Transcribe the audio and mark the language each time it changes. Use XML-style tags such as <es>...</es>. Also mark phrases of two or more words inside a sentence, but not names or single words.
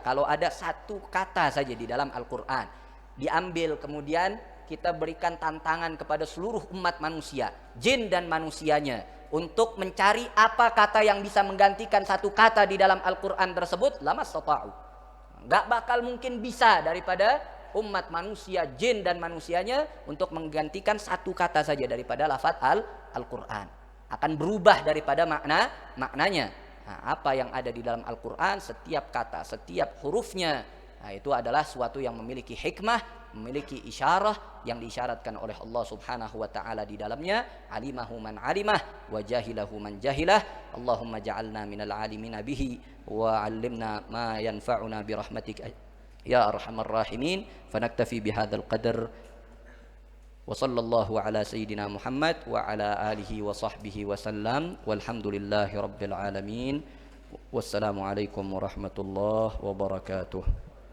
<id>kalau ada satu kata saja di dalam Al-Qur'an diambil, kemudian kita berikan tantangan kepada seluruh umat manusia, jin dan manusianya, untuk mencari apa kata yang bisa menggantikan satu kata di dalam Al-Quran tersebut,</id> <ar>لما استطاعوا,</ar> <id>nggak bakal mungkin bisa daripada umat manusia, jin dan manusianya, untuk menggantikan satu kata saja daripada lafaz Al-Quran. Akan berubah daripada maknanya. Nah, apa yang ada di dalam Al-Quran, setiap kata, setiap hurufnya, nah, itu adalah suatu yang memiliki hikmah, memiliki isyarah yang diisyaratkan oleh Allah</id> <ar>سبحانه وتعالى</ar> <id>di dalamnya.</id> <ar>علمه من علمه وجهله من جهله. اللهم اجعلنا من العالمين به وعلمنا ما ينفعنا برحمتك يا أرحم الراحمين. فنكتفي بهذا القدر. وصلى الله على سيدنا محمد وعلى آله وصحبه وسلم. والحمد لله رب العالمين والسلام عليكم ورحمة الله وبركاته.</ar>